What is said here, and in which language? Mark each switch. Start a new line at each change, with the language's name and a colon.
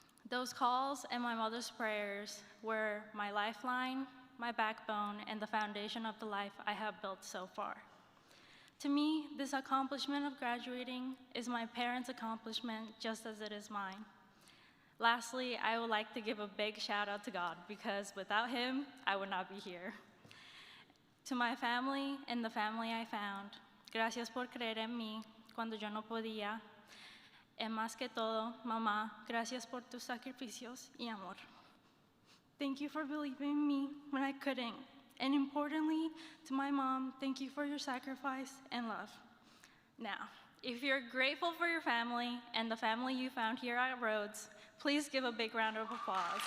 English: Those calls and my mother's prayers were my lifeline, my backbone, and the foundation of the life I have built so far. To me, this accomplishment of graduating is my parents' accomplishment just as it is mine. Lastly, I would like to give a big shout out to God because without him, I would not be here. To my family and the family I found,
Spanish: gracias por creer en mí cuando yo no podía. Y más que todo, mamá, gracias por tus sacrificios y amor.
English: Thank you for believing in me when I couldn't. And importantly, to my mom, thank you for your sacrifice and love. Now, if you're grateful for your family and the family you found here at Rhodes, please give a big round of applause.